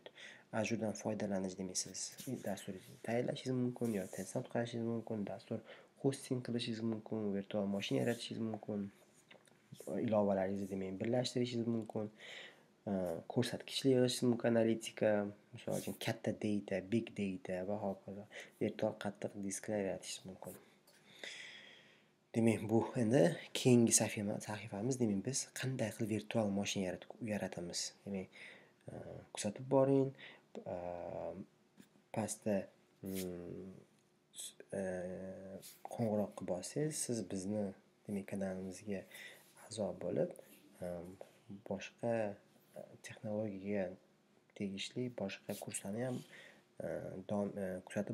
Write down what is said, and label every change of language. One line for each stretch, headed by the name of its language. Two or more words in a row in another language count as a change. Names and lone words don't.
Uzbek: Azuredan foydalanish demak siz dasturingizni tayyorlashingiz mumkin, yo testdan o'tkazishingiz mumkin, dastur hosting qilishingiz mumkin, virtual mashina yaratishingiz mumkin, ilovalaringizni demak birlashtirishingiz mumkin, ko'rsatkichlar yig'ishingiz mumkin, analitika, misol uchun katta data,
English: big data
Uzbek: va hokazo. Virtual qattiq disklar yaratishingiz mumkin. Demak, bu endi keyingi sahifamiz. Demak, biz qanday qilib virtual mashina yaratamiz? Demak, kuzatib boring. Pastda qo'ng'iroq qilib olsangiz, siz bizni demak kanalimizga a'zo bo'lib, boshqa texnologiyaga tegishli boshqa kurslarni ham kuzatib borishingiz mumkin.